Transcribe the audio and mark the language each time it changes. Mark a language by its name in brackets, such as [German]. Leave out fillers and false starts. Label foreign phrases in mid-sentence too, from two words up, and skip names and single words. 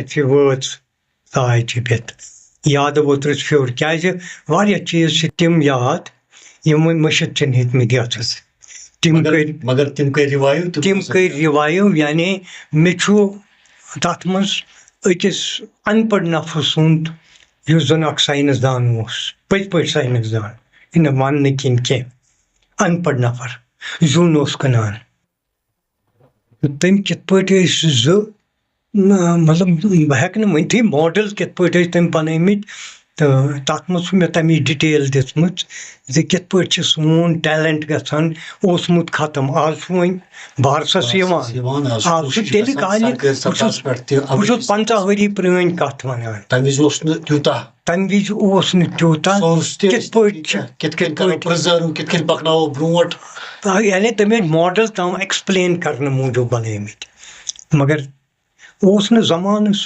[Kashmiri] چھِ وٲژ سۄ آیہِ چھٔپِتھ یادٕ ؤترِس پھیُر کیٛازِ واریاہ چیٖز چھِ تِم یاد یِم وۄنۍ مٔشِتھ چھِنہٕ ہیٚکمٕتۍ گژھٕنۍ تِم کٔرۍ رِوایِو یعنی مےٚ چھُ تتھ منٛز أکِس ان پڑھ نفرٕ سُنٛد یُس زن اکھ ساینس دان اوس پٔزۍ پٲٹھۍ ساینس دان یہِ نہٕ وننہٕ کِنۍ کینٛہہ ان پڑھ نفر زیُن اوس کٕنان تٔمۍ کِتھ پٲٹھۍ ٲسۍ زٕ مطلب بہٕ ہٮ۪کہٕ نہٕ ؤنتھٕے ماڈل کِتھ پٲٹھۍ ٲسۍ تٔمۍ بنٲومٕتۍ تہٕ تتھ منٛز چھُ مےٚ تمِچ ڈِٹیل دِژمٕژ زِ کِتھ پٲٹھی چھُ سون ٹیلنٹ گژھان اوسمُت ختم آز چھُ وۄنۍ بارسس یِوان آز چھُ تیٚلہِ کالہِ بہٕ چھُس 50 ؤری پرٲنۍ کتھ ونان تمہِ وِزِ اوس نہٕ تیوٗتاہ یعنی تٔمۍ ٲسۍ ماڈل تام ایٚکٕسپلین کرنہٕ موٗجوٗب بنٲومٕتۍ مگر اوس نہٕ زمانہٕ سُہ